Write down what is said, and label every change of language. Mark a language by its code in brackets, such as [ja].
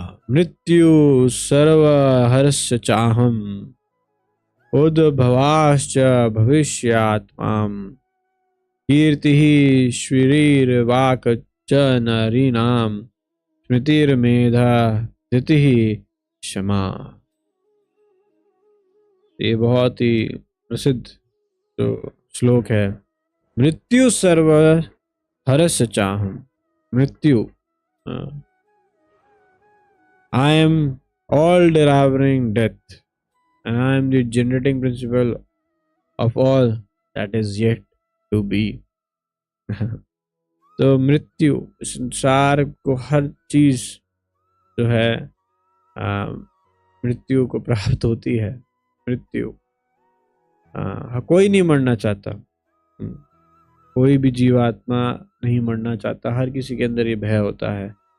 [sa] मृत्यु सर्वहरस्य चाहम उद्भवाश्च भविष्यात्माम कीर्तिः श्रीर्वाक् च नरीणाम स्मृतिर्मेधा धृतिः क्षमा। [hi] ये बहुत ही प्रसिद्ध जो श्लोक है। [sa] मृत्यु सर्वहरस्य चाहम, मृत्यु, [en] I am all devouring death, and I am the generating principle of all that is yet to be. [hi] तो मृत्यु, संसार को हर चीज जो है मृत्यु को प्राप्त होती है। मृत्यु, कोई नहीं मरना चाहता, कोई भी जीवात्मा नहीं मरना चाहता, हर किसी के अंदर ये भय होता है।